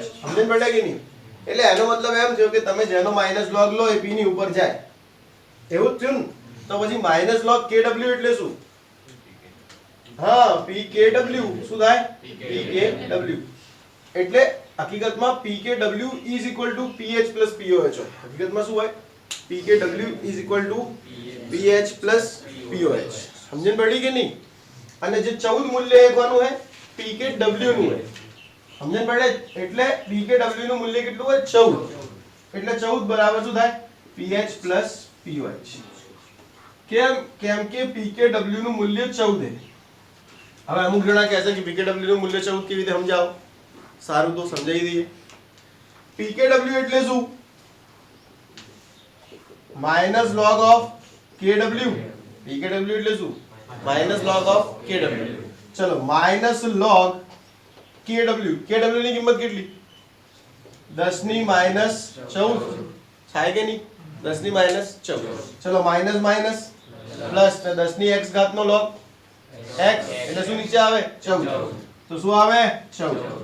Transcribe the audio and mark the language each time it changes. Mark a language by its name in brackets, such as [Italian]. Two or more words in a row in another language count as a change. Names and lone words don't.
[Gujarati] સમજણ પડે કે નહીં? એટલે એનો મતલબ એમ થયો કે તમે જેનો [English] minus log [Gujarati] લો એ p ની ઉપર જાય. એવું જ થયું ને? તો પછી [English] minus log kW [Gujarati] એટલે શું? હા, pkW. શું થાય? [English] pkW. [Gujarati] એટલે હકીકતમાં [English] pkW is equal to pH plus pOH હોય. [Gujarati] હકીકતમાં શું હોય? [English] pkW is equal to pH plus pOH. [Gujarati] સમજણ પડી કે નહીં? અને જે 14 મૂલ્ય એકવાનું હે pkW નું હે. સમજણ પડે? એટલે pkW નું મૂલ્ય કેટલું હોય? 14. એટલે 14 બરાબર શું થાય? [English] pH plus pOH. [Gujarati] કેમ? કેમ કે pkW નું મૂલ્ય 14 છે. હવે અમુક જણા કહેશે કે pkW નું મૂલ્ય 14 કેવી રીતે સમજાવો? સારું, તો સમજાવી દઈએ. pkW એટલે શું? [English] માઈનસ log of kW. [Gujarati] pkW એટલે શું? [English] minus log of kW. ચલો, માઈનસ log kW. [Gujarati] kW ની કિંમત કેટલી? 10 ની -14. થાય કે નહીં? 10 ની -14. ચલો, [English] minus minus plus [Gujarati] 10 ની x ઘાત નો log x એટલે શું નીચે આવે? 14. તો શું આવે? 14.